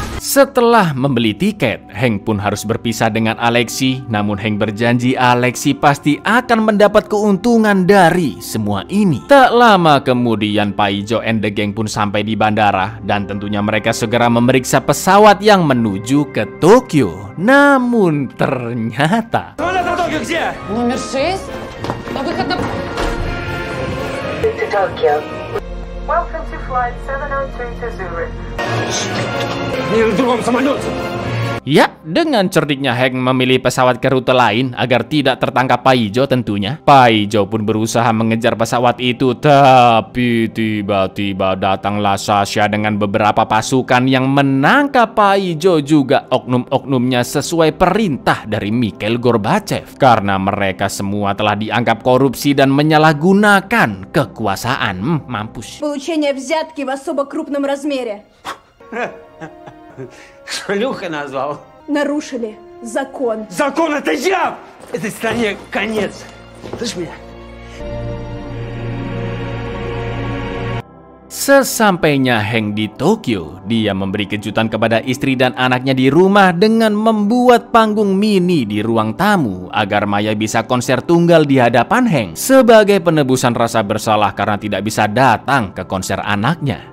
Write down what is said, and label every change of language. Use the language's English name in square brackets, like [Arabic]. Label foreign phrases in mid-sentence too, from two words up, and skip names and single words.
[Indonesian] Setelah membeli tiket, Hank pun harus berpisah dengan Alexi. Namun Hank berjanji Alexi pasti akan mendapat keuntungan dari semua ini. Tak lama kemudian Paijo [English] and the gang [Indonesian] pun sampai di bandara. Dan tentunya mereka segera memeriksa pesawat yang menuju ke Tokyo. Namun ternyata [Russian] Номер 6. На выход на... [English] To Tokyo. Welcome to flight 702 to Zurich. [Indonesian] Ya, dengan cerdiknya Hank memilih pesawat ke rute lain agar tidak tertangkap Paijo tentunya. Paijo pun berusaha mengejar pesawat itu, tapi tiba-tiba datanglah Sasha dengan beberapa pasukan yang menangkap Paijo juga oknum-oknumnya sesuai perintah dari Mikhail Gorbachev. Karena mereka semua telah dianggap korupsi dan menyalahgunakan kekuasaan. Mampus. [Russian] Получение взятки в особо крупном размере. Шлюха назвал. Нарушили закон. Закон это я! Этой стране конец. Слышь меня? [Indonesian] Sesampainya Hank di Tokyo, dia memberi kejutan kepada istri dan anaknya di rumah dengan membuat panggung mini di ruang tamu agar Maya bisa konser tunggal di hadapan Hank sebagai penebusan rasa bersalah karena tidak bisa datang ke konser anaknya.